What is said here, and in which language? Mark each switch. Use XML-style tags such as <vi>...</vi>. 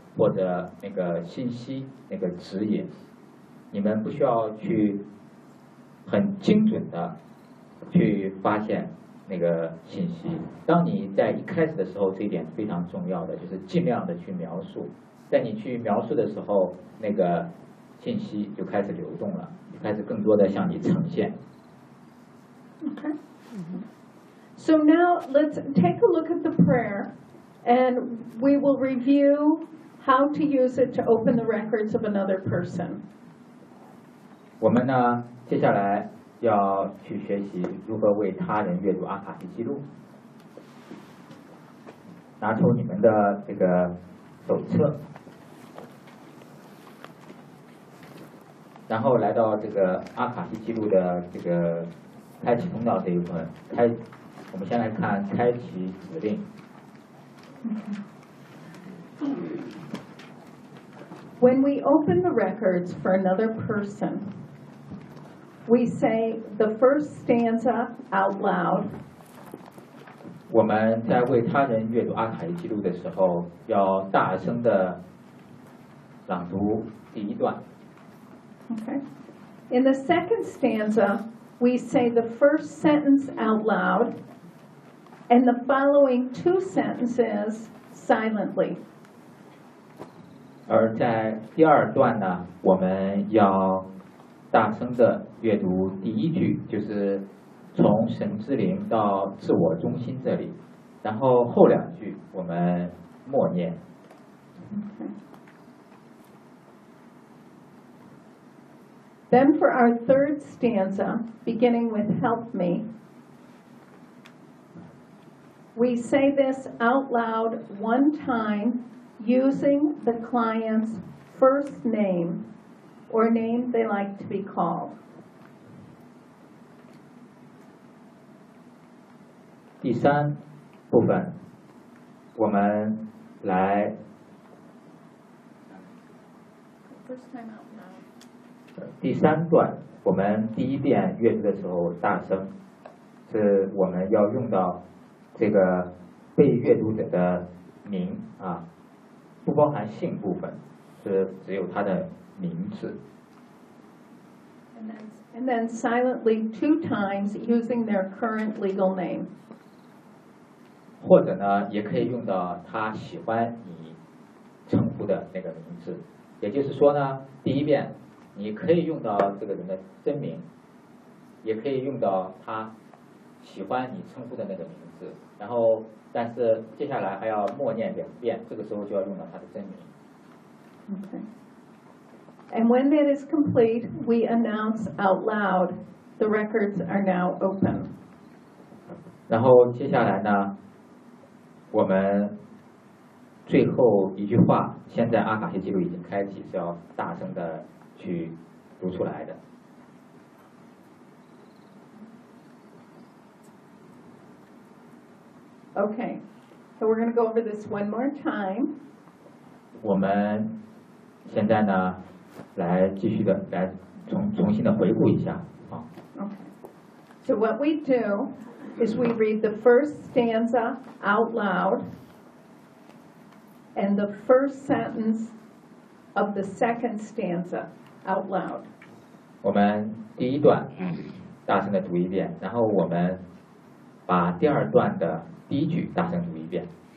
<zh>或者那个信息、那个指引，你们不需要去很精准的去发现那个信息。当你在一开始的时候，这一点非常重要的，就是尽量的去描述。在你去描述的时候，那个信息就开始流动了，就开始更多的向你呈现。</zh> <en>Okay. So now let's take a look at the prayer, and we will review. How to use it to open the records of another person.</en> <zh>我们呢，接下来要去学习如何为他人阅读阿卡西记录。拿出你们的这个手册，然后来到这个阿卡西记录的这个开启通道这一部分。我们先来看开启指令。</zh> <en>When we open the records for another person, we say the first stanza out loud.</en> <zh>我们在为他人阅读阿卡伊记录的时候，要大声的朗读第一段。</zh> <en>Okay. In the second stanza, we say the first sentence out loud, and the following two sentences silently.</en> <zh>而在第二段呢，我们要大声的阅读第一句，就是从神之灵到自我中心这里，然后后两句我们默念。</zh> <en>Then for our third stanza, beginning with help me, we say this out loud one time using the client's first name or name they like to be called.</en> <zh>第三部分，我们来。</zh> <en>First time out loud.</en> <zh>第三段，我们第一遍阅读的时候大声，是我们要用到这个被阅读者的名啊，不包含姓部分，是只有他的名字。</zh> <en>And then silently two times using their current legal name.</en> <zh>或者呢，也可以用到他喜欢你称呼的那个名字，也就是说呢，第一遍。你可以用到这个人的真名，也可以用到他喜欢你称呼的那个名字，然后但是接下来还要默念两遍，这个时候就要用到他的真名。</zh> <en>Okay. And when that is complete, we announce out loud, the records are now open.</en> <zh>然后接下来呢，我们最后一句话，现在阿卡西记录已经开启，是要大声的去读出来的。</zh> <en>Okay, so we're going to go over this one more time.</en> <zh>我们现在呢，来继续的来重新的回顾一下啊。</zh> <en>Okay. So what we do is we read the first stanza out loud, and the first sentence of the second stanza. Out loud.</en> <zh>我们第一段大声的读一遍，然后我们把第二段的第一句大声读一遍。</zh>